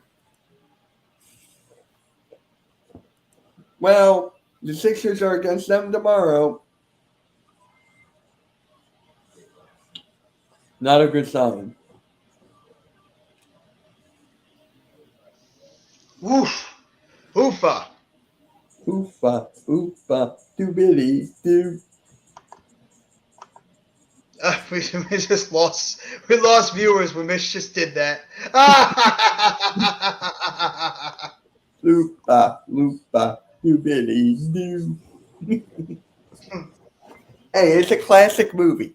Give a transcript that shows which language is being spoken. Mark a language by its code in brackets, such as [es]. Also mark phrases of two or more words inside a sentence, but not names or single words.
[en] Well, the Sixers are against them tomorrow. Not a good sign. Woof. Oofa. Oofa, oofa, doobity, doo. We just lost. We lost viewers when Mitch just did that. Loopa, loopa, doobity, doo. Hey, it's a classic movie.